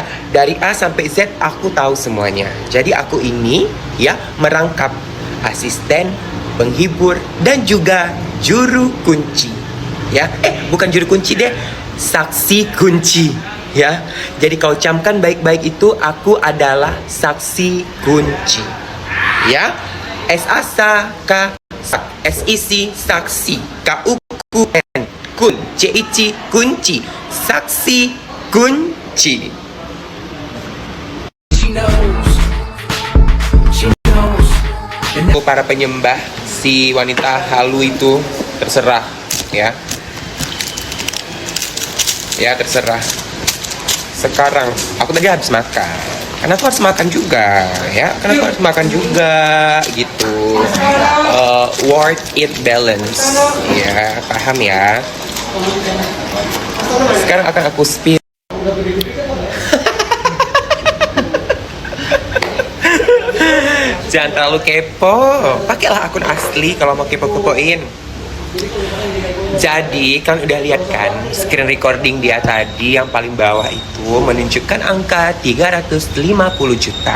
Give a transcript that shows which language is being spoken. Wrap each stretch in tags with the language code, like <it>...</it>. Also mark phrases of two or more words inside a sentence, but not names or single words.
<id>Dari A sampai Z aku tahu semuanya. Jadi aku ini ya merangkap asisten, penghibur, dan juga juru kunci. Ya, bukan juru kunci deh, saksi kunci. Ya, jadi kau camkan baik-baik itu, aku adalah saksi kunci. Ya, S-A-S-A-K, S-I-C, saksi, K-U-Q-N, kun, C-I-C, kunci, saksi kunci. Para penyembah si wanita halu itu, terserah ya. Ya, terserah. Sekarang aku tadi habis makan, karena aku harus makan juga ya, karena aku harus makan juga gitu.</id> <en>Work it balance</en> <id>ya, paham ya. Sekarang akan aku spill. Jangan terlalu kepo, pakailah akun asli kalau mau kepo-kepoin. Jadi kan udah lihat kan</id> <en>screen recording</en> <id>dia tadi yang paling bawah itu menunjukkan angka 350 juta.</id>